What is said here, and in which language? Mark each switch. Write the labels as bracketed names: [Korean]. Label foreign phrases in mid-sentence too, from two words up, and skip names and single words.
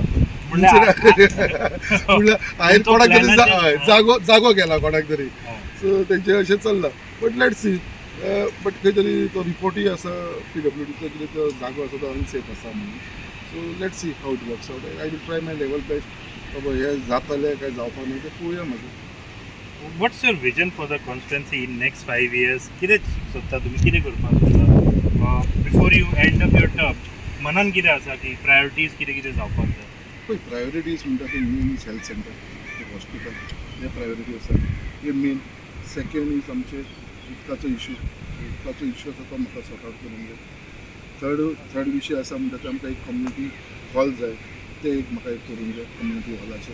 [Konkani] म्हणल्यार हांवें कोणाक तरी जागो गेला कोणाक तरी सो तेंचें अशें चल्लां. [English] but let's see but [Konkani] खंय तरी तो रिपोर्टूय आसा PWDचो कितें तो जागो आसा तो अनसेफ आसा म्हणून. [English] So let see how it works out. I will try my level best. [Konkani] बाबा हे जातलें काय जावपा न्हू तें पळोवया मागीर. [English] What's your vision for the constituency in next 5 years? [Konkani] कितें सोदता तुमी कितें करपाक सोदता? [English] Before you end up your term, [Konkani] मनान कितें आसा की प्रायोरिटीज कितें कितें जावपाक जाय? पळय प्रायोरिटीज म्हणटा ते [English] main is health centre, [Konkani] हॉस्पिटल, हे प्रायोरिटी आसा. हे मेन. [English] second is [Konkani] आमचे उदकाचो इश्यू आसा तो म्हाका [English] sort out [Konkani] करूंक जाय. थर्ड विशय आसा म्हणटा ते आमकां एक [English] community hall [Konkani] जाय, ते एक म्हाका एक करूंक जाय कम्युनिटी हॉलाचे.